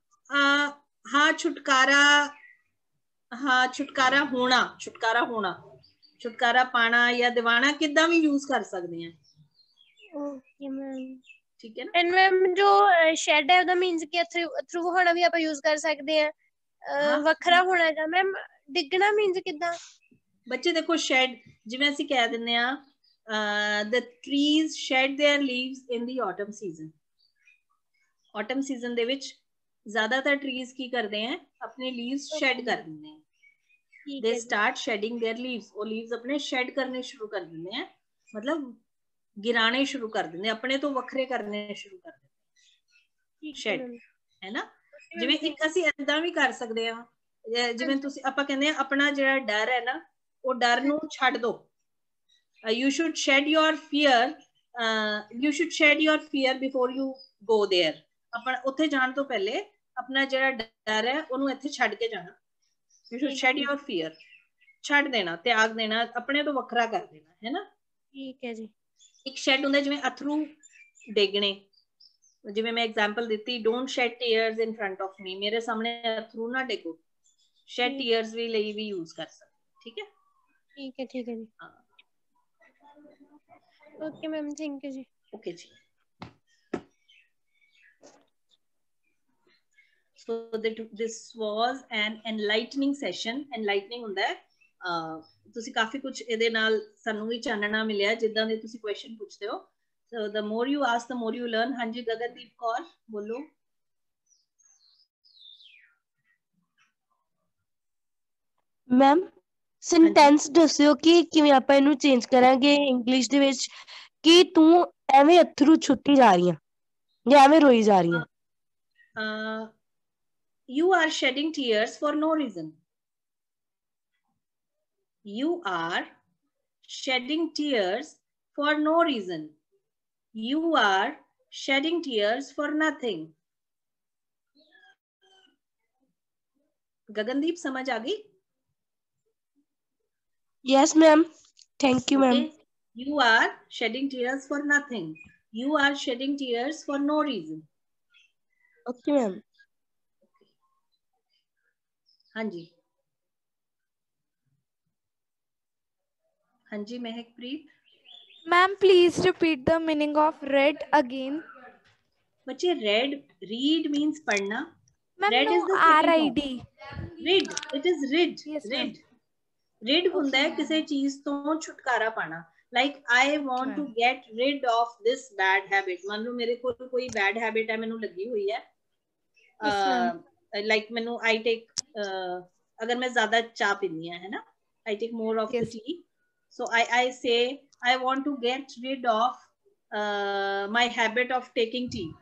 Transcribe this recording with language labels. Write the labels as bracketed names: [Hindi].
[Punjabi] ਹਾਂ, ਛੁਟਕਾਰਾ, ਹਾਂ ਛੁਟਕਾਰਾ ਹੋਣਾ, ਛੁਟਕਾਰਾ ਹੋਣਾ, ਛੁਟਕਾਰਾ ਪਾਣਾ ਜਾਂ ਦਿਵਾਣਾ, ਕਿੱਦਾਂ ਵੀ ਯੂਜ਼ ਕਰ ਸਕਦੇ ਆ। ਓਕੇ ਮੈਮ, ਠੀਕ ਹੈ ਨਾ। ਐਂਡ ਮੈਮ ਜੋ ਸ਼ੈਡ ਹੈ ਉਹਦਾ ਮੀਨਸ ਕਿ ਥਰੂ ਹੋਣਾ ਵੀ ਆਪਾਂ ਯੂਜ਼ ਕਰ ਸਕਦੇ ਆ। ਵੱਖਰਾ ਹੋਣਾ ਜਾਂ ਮੈਮ ਡਿੱਗਣਾ ਮੀਨਸ ਕਿੱਦਾਂ? ਬੱਚੇ ਦੇਖੋ, ਸ਼ੈਡ ਜਿਵੇਂ ਅਸੀਂ ਕਹਿ ਦਿੰਦੇ ਆ, [English] the trees shed their leaves in the autumn season। [Punjabi] autumn season ਦੇ ਵਿੱਚ ਜ਼ਿਆਦਾਤਰ ਟਰੀਜ਼ ਕੀ ਕਰਦੇ ਆ, ਆਪਣੇ ਲੀਵਸ ਸ਼ੈਡ ਕਰ ਦਿੰਦੇ ਆ। [English] they start shedding their leaves। [Punjabi] ਉਹ ਲੀਵਸ ਆਪਣੇ ਸ਼ੈਡ ਕਰਨੇ ਸ਼ੁਰੂ ਕਰ ਦਿੰਦੇ ਆ, ਮਤਲਬ ਗਿਰਾਣੇ ਸ਼ੁਰੂ ਕਰ ਦਿੰਦੇ, ਆਪਣੇ ਤੋਂ ਵੱਖਰੇ ਕਰਨੇ ਸ਼ੁਰੂ ਕਰ ਦਿੰਦੇ। ਸ਼ੈਡ, ਹੈ ਨਾ। ਜਿਵੇਂ ਇੱਕ ਅਸੀਂ ਏਦਾਂ ਵੀ ਕਰ ਸਕਦੇ ਆ, ਜਿਵੇਂ ਤੁਸੀਂ ਆਪਾਂ ਕਹਿੰਦੇ ਆ ਆਪਣਾ ਜਿਹੜਾ ਡਰ ਹੈ ਨਾ, ਉਹ ਡਰ ਨੂੰ ਛੱਡ ਦੋ। [English] you should shed your fear, you should shed your fear before you go there। [Punjabi] ਆਪਣਾ ਉੱਥੇ ਜਾਣ ਤੋਂ ਪਹਿਲੇ ਆਪਣਾ ਜਿਹੜਾ ਡਰ ਹੈ ਉਹਨੂੰ ਇੱਥੇ ਛੱਡ ਕੇ ਜਾਣਾ। [English] you should shed your fear, [Punjabi] ਛੱਡ ਦੇਣਾ, ਤਿਆਗ ਦੇਣਾ, ਆਪਣੇ ਤੋਂ ਵੱਖਰਾ ਕਰ ਦੇਣਾ, ਹੈ ਨਾ। ਠੀਕ ਹੈ ਜੀ। ਇੱਕ ਸ਼ੈਡ ਹੁੰਦਾ ਜਿਵੇਂ ਅਥਰੂ ਡੇਗਣੇ, ਜਿਵੇਂ ਮੈਂ ਐਗਜ਼ਾਮਪਲ ਦਿੱਤੀ, [English] Don't shed tears in front of me. [Punjabi] ਮੇਰੇ ਸਾਹਮਣੇ ਅਥਰੂ ਨਾ ਡੇਗੋ। ਸ਼ੈਡ ਟੀਅਰਸ ਵੀ ਲਈ ਵੀ ਯੂਜ਼ ਕਰ ਸਕਦੇ। ਠੀਕ ਹੈ, ਠੀਕ ਹੈ, ਠੀਕ ਹੈ ਜੀ। ਓਕੇ ਮੈਮ, ਥੈਂਕ ਯੂ ਜੀ। ਓਕੇ ਜੀ। [English] So this was an enlightening session. [Punjabi] Enlightening ਹੁੰਦਾ ਹੈ ਤੁਸੀਂ ਕਾਫੀ ਕੁਝ ਇਹਦੇ ਨਾਲ ਸਾਨੂੰ ਵੀ ਚਾਨਣਾ ਮਿਲਿਆ ਜਿੱਦਾਂ ਦੇ ਤੁਸੀਂ ਕੁਐਸਚਨ ਪੁੱਛਦੇ ਹੋ। [English] So the more you ask, the more you learn. [Punjabi] ਹਾਂਜੀ ਗਗਨਦੀਪ ਕੌਰ ਬੋਲੋ। ਮੈਮ ਸੈਂਟੈਂਸ ਦੱਸਿਓ ਕਿ ਕਿਵੇਂ ਆਪਾਂ ਇਹਨੂੰ ਚੇਂਜ ਕਰਾਂਗੇ ਇੰਗਲਿਸ਼ ਦੇ ਵਿੱਚ ਕਿ ਤੂੰ ਐਵੇਂ ਅਥਰੂ ਛੁੱਟੀ ਜਾ ਰਹੀ ਆ ਜਾਂ ਐਵੇਂ ਰੋਈ ਜਾ ਰਹੀ ਆ। [English] You are shedding tears for no reason. You are shedding tears for no reason. You are shedding tears for nothing. [Hindi] Gagandeep समझ आ गई? [English] Yes, ma'am. Thank you, ma'am. Okay. You are shedding tears for nothing. You are shedding tears for no reason. Okay, ma'am. [Hindi] हाँ जी, हाँ जी Mehakpreet. [English] Ma'am, please repeat the meaning of read again. [Hindi] बच्चे read means पढ़ना। [English] Ma'am, read no, is the second R-I-D. form. Read, it is rid. Yes, rid. Rid ਹੁੰਦਾ ਹੈ ਕਿਸੇ ਚੀਜ਼ ਤੋਂ ਛੁਟਕਾਰਾ ਪਾਣਾ। Like I want to get rid of this bad habit. [Hindi] मान लो मेरे को कोई bad habit है मैंने लगी हुई है। Like मैंने I take अगर मैं ज्यादा चाय पीनी है ना, [English] I take more of the tea. So I say I want to get rid of my habit of taking tea.